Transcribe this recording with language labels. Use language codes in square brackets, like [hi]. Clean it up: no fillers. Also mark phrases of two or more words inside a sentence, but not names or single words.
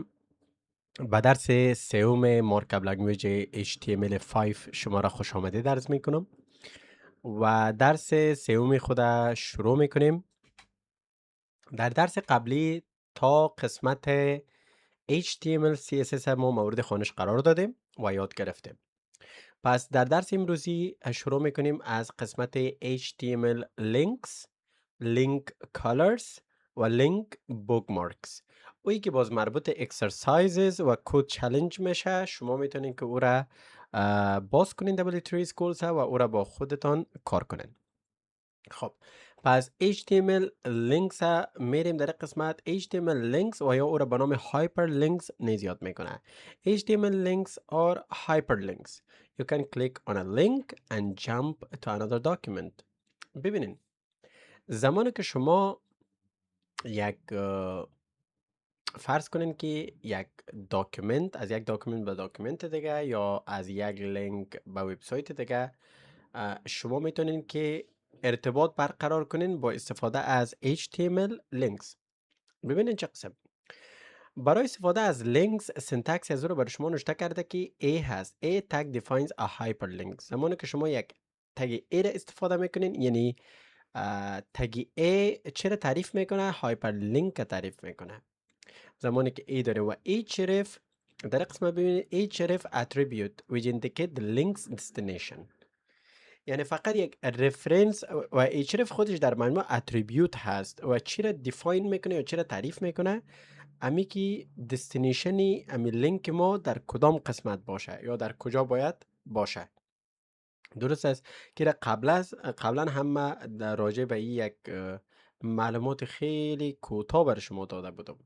[fa] به درس سوم [en] markup language [fa] HTML5 شما را خوش آمدید عرض می کنم و درس سوم خود شروع می کنیم. در درس قبلی تا قسمت HTML CSS ما مورد خوانش قرار دادیم و یاد گرفتیم. پس در درس امروزی شروع می کنیم از قسمت [en] HTML links، link colors [fa] و [en] link bookmarks. [fa] اویی که باز مربوط exercises و کد چالش میشه، شما میتونین که او را باز کنین W3 Schools و او را با خودتان کار کنین. خب پس [en] HTML links [fa] میریم در قسمت [en] HTML links [fa] و یا او را به نام hyperlinks نیز یاد میکنه. [en] HTML links are hyperlinks. You can click on a link and jump to another document. [fa] ببینین زمانی که شما یک فرض کنین که یک داکیومنت از یک داکیومنت به داکیومنت دیگه یا از یک لینک به وبسایت دیگه شما میتونین که ارتباط برقرار کنین با استفاده از [en] HTML links. [fa] ببینین چه قسم. برای استفاده از links سنتکس از رو برای شما نوشته کرده که A هست. [en] A tag defines a hyperlink. [fa] زمانی که شما یک تگ A را استفاده میکنین، یعنی تگ A چرا تعریف میکنه؟ هایپرلینک تعریف میکنه. زمانی که A داره و href در قسمت ببینید [en] href attribute which indicate the link's destination، [fa] یعنی فقط یک رفرنس و href خودش در مجموع اتریبیوت هست و چی را دیفاین میکنه یا چی را تعریف میکنه؟ امی که دستینیشنی امی لینک ما در کدام قسمت باشه یا در کجا باید باشه. درست است که قبلا هم ما در راجع به این یک معلومات خیلی کوتاه بر شما داده بودم.